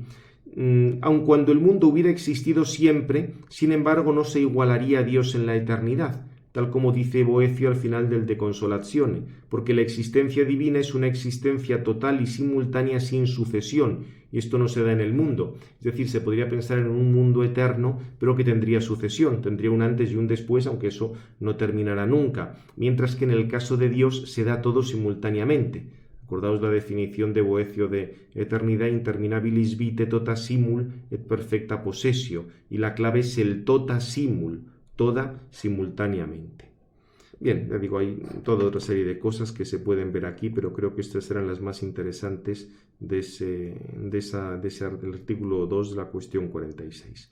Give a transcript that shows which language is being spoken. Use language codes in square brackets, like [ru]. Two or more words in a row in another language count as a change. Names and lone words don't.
[es] Aun cuando el mundo hubiera existido siempre, sin embargo no se igualaría a Dios en la eternidad, tal como dice Boecio al final del De Consolatione, porque la existencia divina es una existencia total y simultánea sin sucesión, y esto no se da en el mundo. Es decir, se podría pensar en un mundo eterno, pero que tendría sucesión, tendría un antes y un después, aunque eso no terminará nunca, mientras que en el caso de Dios se da todo simultáneamente. Acordaos la definición de Boecio de eternidad: [la] interminabilis vitae tota simul et perfecta possessio, [es] y la clave es el [la] tota simul, [es] toda simultáneamente. Bien, ya digo, hay toda otra serie de cosas que se pueden ver aquí, pero creo que estas eran las más interesantes del artículo 2 de la cuestión 46.